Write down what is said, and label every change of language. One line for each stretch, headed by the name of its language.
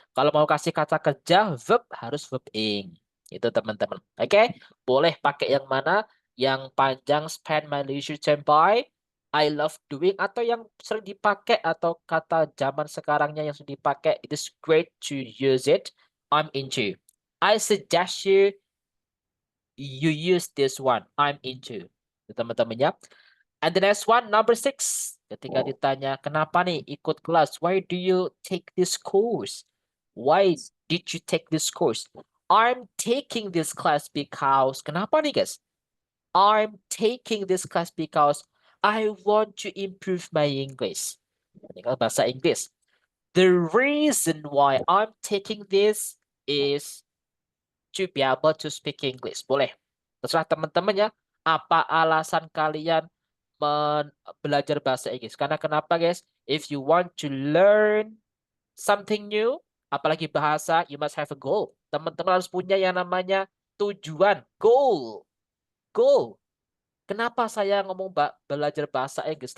Indonesian: Kalau mau kasih kata kerja, verb harus verb ing. Itu teman-teman. Oke. Boleh pakai yang mana? Yang panjang
English: spend my leisure time by. I love doing.
Indonesian: Atau yang sering dipakai. Atau kata zaman sekarangnya yang sering dipakai.
English: It is great to use it. I'm into. I suggest you use this one. I'm into.
Indonesian: Teman-temannya.
English: And the next one, number 6.
Indonesian: Ketika ditanya, kenapa nih ikut kelas?
English: Why do you take this course? Why did you take this course? I'm taking this class because,
Indonesian: kenapa nih guys?
English: I'm taking this class because I want to improve my English.
Indonesian: Ini kan bahasa Inggris.
English: The reason why I'm taking this is to be able to speak English.
Indonesian: Boleh. Terserah teman-teman ya. Apa alasan kalian belajar bahasa Inggris? Karena kenapa guys?
English: If you want to learn something new,
Indonesian: apalagi bahasa,
English: you must have a goal.
Indonesian: Teman-teman harus punya yang namanya tujuan. Goal. Goal. Kenapa saya ngomong belajar bahasa Inggris?